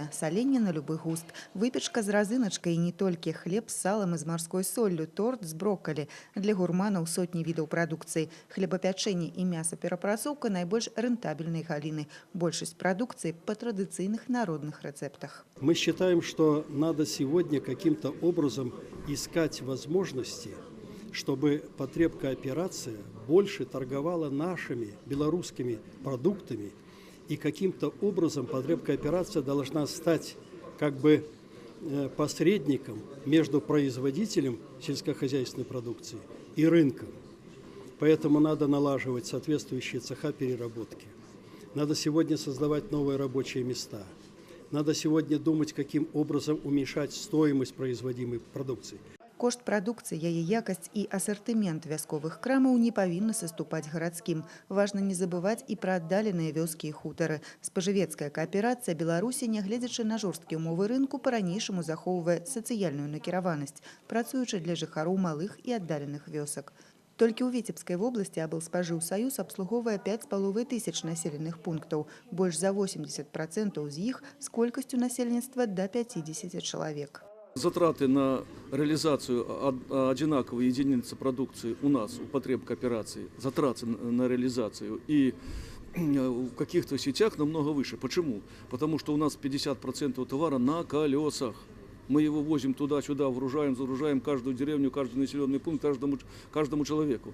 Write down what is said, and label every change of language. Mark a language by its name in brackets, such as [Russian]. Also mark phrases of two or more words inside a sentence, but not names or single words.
[Belarusian] Саленне на любы густ. Выпечка з разыначкай і не толькі. Хлеб з салам і з марской соллю, торт з броккалі. Для гурманаў сотні відаў прадукцыі. Хлебапячэнне і мясаперапрацоўка найбольш рэнтабельнай галіны. Большасць прадукцыі па традыцыйных народных рэцэптах. [Russian] Мы считаем, что надо сегодня каким-то образом искать возможности, чтобы потребкооперация больше торговала нашими белорусскими продуктами, и каким-то образом потребкооперация должна стать как бы посредником между производителем сельскохозяйственной продукции и рынком. Поэтому надо налаживать соответствующие цеха переработки. Надо сегодня создавать новые рабочие места. Надо сегодня думать, каким образом уменьшать стоимость производимой продукции. [Belarusian] Кошт прадукцыі, яе якасць і асартымент вясковых крамаў не павінны саступаць гарадскім. Важна не забываць і пра аддаленыя вёскі і хутары. Спажывецкая кааперацыя Беларусі, нягледзячы на жорсткія ўмовы рынку, па-ранейшаму захоўвае сацыяльную накіраванасць, працуючы для жыхароў малых і аддаленых вёсак. Толькі ў Віцебскай вобласці Аблспажыўсаюз абслугоўвае 5500 населеных пунктаў, больш за 80% з іх з колькасцю насельніцтва да 50 чалавек. [Russian] Затраты на реализацию одинаковой единицы продукции у нас, у потребкооперации, затраты на реализацию и в каких-то сетях намного выше. Почему? Потому что у нас 50% товара на колесах. Мы его возим туда-сюда, загружаем каждую деревню, каждый населенный пункт, каждому человеку.